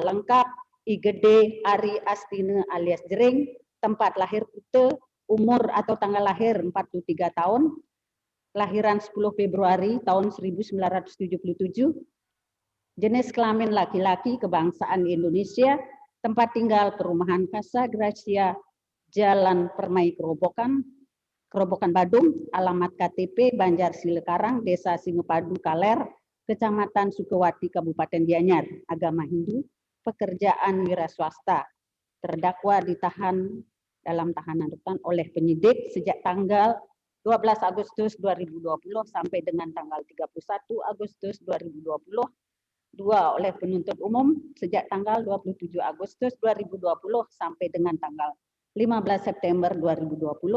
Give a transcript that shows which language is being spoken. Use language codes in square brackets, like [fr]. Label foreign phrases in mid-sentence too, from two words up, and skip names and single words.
[id] lengkap Igede Ari Astine alias Jering, tempat lahir Kute, umur atau tanggal lahir 43 tahun, kelahiran 10 Februari tahun 1977, jenis kelamin laki-laki, kebangsaan Indonesia, tempat tinggal Perumahan Casa Gracia, Jalan Permai Kerobokan Badung, alamat KTP Banjar Silekarang, Desa Singepadu Kaler, Kecamatan Sukawati, Kabupaten Gianyar, agama Hindu, pekerjaan wira swasta. Terdakwa ditahan dalam tahanan rutan oleh penyidik sejak tanggal 12 Agustus 2020 sampai dengan tanggal 31 Agustus 2020. Dua, oleh penuntut umum sejak tanggal 27 Agustus 2020 sampai dengan tanggal 15 September 2020.